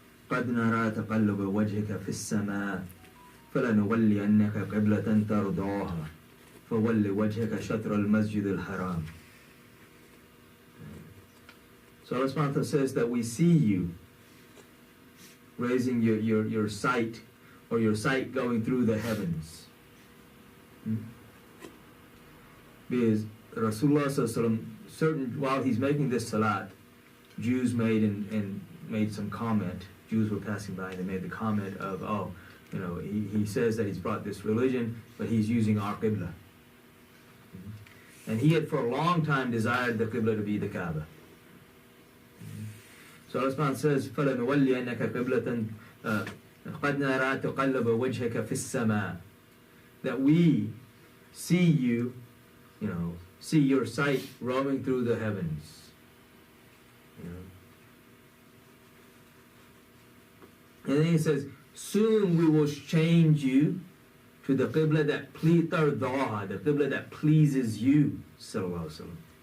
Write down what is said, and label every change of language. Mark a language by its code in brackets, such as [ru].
[ar] قد نرى تقلب وجهك في السماء فلنولينك قبلة ترضاها فول وجهك شطر المسجد الحرام. [en] So Allah subhanahu wa ta'ala says that we see you raising your sight, or your sight going through the heavens. Because Rasulullah sallallahu alaihi wasallam, certain, while he's making this salat, Jews made some comment. Jews were passing by and they made the comment of, oh, you know, he says that he's brought this religion, but he's using our Qibla. And he had for a long time desired the Qibla to be the Kaaba. So Allah subhanahu wa ta'ala says, [ar] فَلَنُوَلِّيَنَّكَ قِبْلَةً قَدْ نَرَى تُقَلَّبَ وَجْهَكَ فِي السَّمَاءِ. [en] That we see you, you know, see your sight roaming through the heavens. You know. And then he says, soon we will change you to the Qibla that tardaha, the Qibla that pleases you, sallallahu alaihi wasallam.